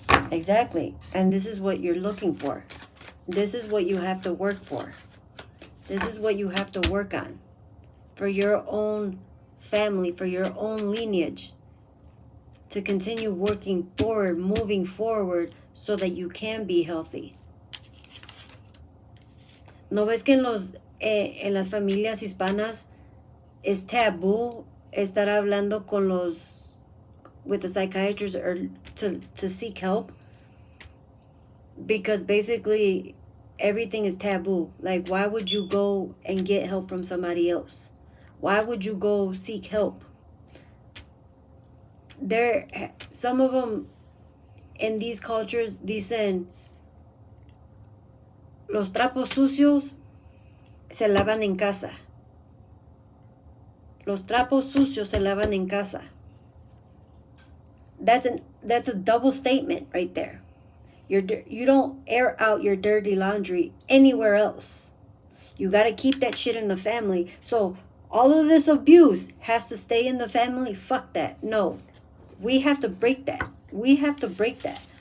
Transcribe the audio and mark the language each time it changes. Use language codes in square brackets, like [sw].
[en] Exactly. And this is what you're looking for. This is what you have to work for. This is what you have to work on. For your own family, for your own lineage. To continue working forward, moving forward, so that you can be healthy. [es] ¿No ves que en las familias hispanas es tabú estar hablando [en] with the psychiatrist or to seek help? Because basically everything is taboo. Like, why would you go and get help from somebody else? Why would you go seek help? Some of them in these cultures [es] dicen, los trapos sucios se lavan en casa. Los trapos sucios se lavan en casa. [en] That's a double statement right there. You don't air out your dirty laundry anywhere else. You got to keep that shit in the family. So all of this abuse has to stay in the family? Fuck that. No. We have to break that. We have to break that.